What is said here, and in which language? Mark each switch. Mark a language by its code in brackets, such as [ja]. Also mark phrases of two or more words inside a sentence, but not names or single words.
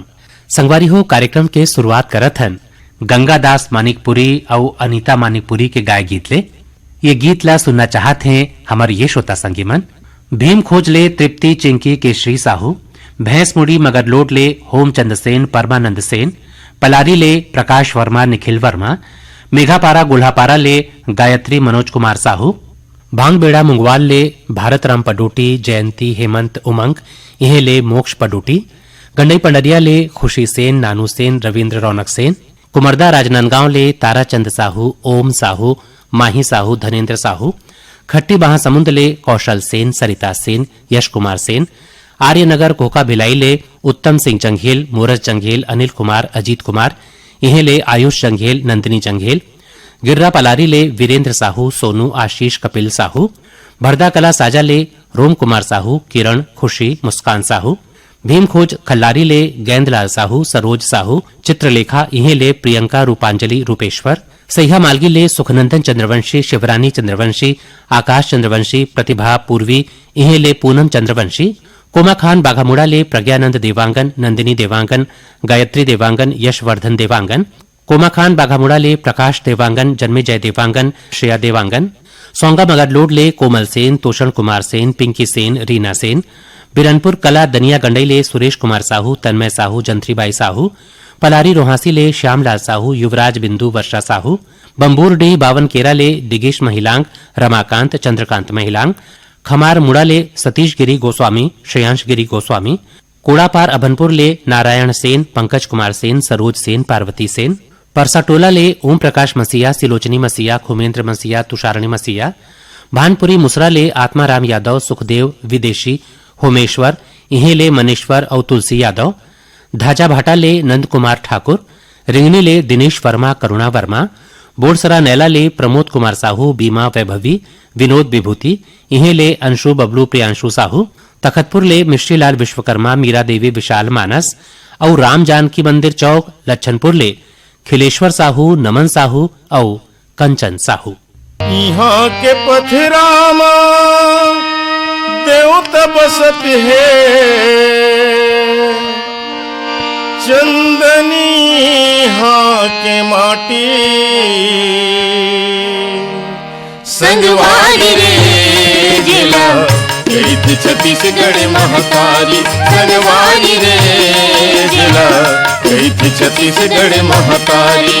[hne] संगवारी हो कार्यक्रम के शुरुआत करत हन गंगादास मानिकपुरी और अनीता मानिकपुरी के गाय गीत ले। ये गीत ला सुनना चाहत हैं हमारे ये श्रोता संगी मन। भीम खोज ले तृप्ति चिंकी के श्री साहू, भैंस मुड़ी मगर लोड ले होमचंद सेन परमानंद सेन, पलारी ले प्रकाश वर्मा निखिल वर्मा, मेघापारा गुल्हापारा ले गायत्री मनोज कुमार साहू, भांगबेड़ा मुंगवाल ले भारत राम पडोटी जयंती हेमंत उमंग इहे ले मोक्ष पडोटी, गंडई पंडरिया ले खुशी सेन नानू सेन रविंद्र रौनक सेन, कुमरदा राजनांदगांव ले ताराचंद साहू ओम साहू माही साहू धनेन्द्र साहू, खट्टी महासमुंद ले कौशल सेन सरिता सेन यश कुमार सेन, आर्यनगर कोका भिलाई ले उत्तम सिंह जंघेल मूरज जंघेल अनिल कुमार अजीत कुमार इहे ले आयुष जंघेल नंदिनी जंघेल, गिर्रा पलारी ले वीरेंद्र साहू सोनू आशीष कपिल साहू, भरदा कला साजा ले रोम कुमार साहू किरण खुशी मुस्कान साहू, भीम खोज खल्लारी ले गेंदलाल साहू सरोज साहू, चित्रलेखा इहे ले प्रियंका रूपांजलि रूपेश्वर, सैया मालगी ले सुखनंदन चंद्रवंशी शिवरानी चंद्रवंशी आकाश चंद्रवंशी प्रतिभा पूर्वी इहे ले पूनम चंद्रवंशी, कोमा खान बाघामुड़ा ले प्रज्ञानंद देवांगन नंदिनी देवांगन गायत्री देवांगन यशवर्धन देवांगन, कोमा खान बाघामुड़ा ले प्रकाश देवांगन जन्मेजय देवांगन श्रेया देवांगन, सोंगा मगरलोड ले कोमल सेन तोषण कुमार सेन पिंकी सेन रीना सेन, बिरनपुर कला दनिया गंडई ले सुरेश कुमार साहू तन्मय साहू जंत्रीबाई साहू, पलारी रोहासी ले श्यामलाल साहू युवराज बिंदु वर्षा साहू, बम्बूरडीह बावन केरा ले दिगेश महिलांग रमाकांत चंद्रकांत महिलांग, खमार मुड़ा ले सतीश गिरी गोस्वामी श्रेयांश गिरी गोस्वामी, कोड़ापार अभनपुर ले नारायण सेन पंकज कुमार सेन सरोज सेन पार्वती सेन, परसाटोला ले ओम प्रकाश मसीहा सिलोचनी मसीहा खुमेंद्र मसीहा तुषारणी मसीहा, भानपुरी मुसरा ले आत्माराम यादव सुखदेव विदेशी होमेश्वर इहे ले मनेश्वर और तुलसी यादव, धाजा भाटा ले नंद कुमार ठाकुर, रिंगनी ले दिनेश वर्मा करुणा वर्मा, बोरसरा नैला ले प्रमोद कुमार साहू बीमा वैभवी विनोद विभूति इहे ले अंशु बबलू प्रियांशु साहू, तखतपुर ले मिश्रीलाल विश्वकर्मा मीरा देवी विशाल मानस और राम जानकी मंदिर चौक लच्छनपुर ले खिलेश्वर साहू नमन साहू और कंचन साहू। यहाँ के पथरामा देवत बसत है चंदनी यहाँ के माटी संगवारी रे जिला गई छत्तीसगढ़ महातारी संगवारी रे जिला गई थी छत्तीसगढ़ महातारी।